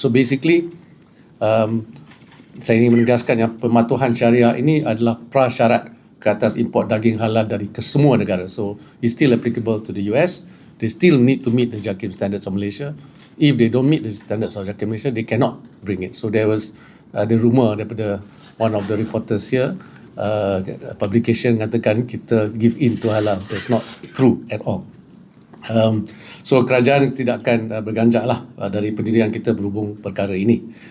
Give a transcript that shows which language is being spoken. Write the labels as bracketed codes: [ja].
[en] So basically, [ms] saya ingin menegaskan yang pematuhan syariah ini adalah prasyarat ke atas import daging halal dari kesemua negara. [en] So it's still applicable to the US. They still need to meet the JAKIM standards of Malaysia. If they don't meet the standards of JAKIM Malaysia, they cannot bring it. So there was the rumor daripada one of the reporters here, publication [ms] mengatakan kita [en] give in to halal. That's not true at all. [ms] So kerajaan tidak akan berganjak lah dari pendirian kita berhubung perkara ini.